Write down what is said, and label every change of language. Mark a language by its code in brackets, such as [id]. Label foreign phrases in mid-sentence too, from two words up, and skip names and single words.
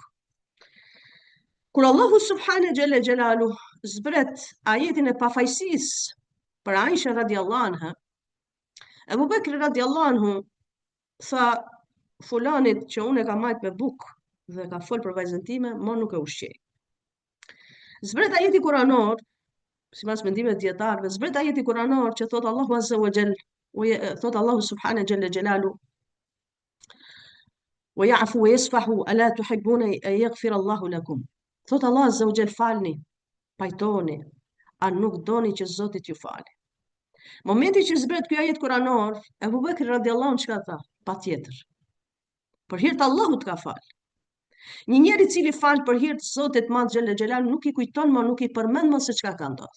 [sq] Kur Allahu [ar] سبحانه جل جلاله [sq] zbret ajetin e pafajësisë për Aisha [ar] رضي الله عنها, [sq] Ebu Bekri [ar] رضي الله عنه [sq] tha fulanit që unë e ka marrë me bukë dhe ka fol për vajzën time, mo nuk e ushqej. Zbret ajeti kuranor, sipas mendimeve të dietarëve, zbret ajeti kuranor që thot Allahu [ar] عز وجل, [sq] thot Allahu [ar] سبحانه جل جلاله ويعفو ويصفح ألا تحبون أن يغفر الله لكم. [sq] Thot Allah [ar] عز وجل [sq] falni, pajtoni, a nuk doni që Zoti t'ju falë. Momenti që zbret ky ajet kuranor, Abu Bekri [ar] رضي الله عنه [sq] çka tha? Patjetër. Për hir të Allahut ka fal. Një njeri i cili fal për hir të Zotit Madh [ar] جل جلاله [sq] nuk i kujton më, nuk i përmend më se çka ka ndodhur.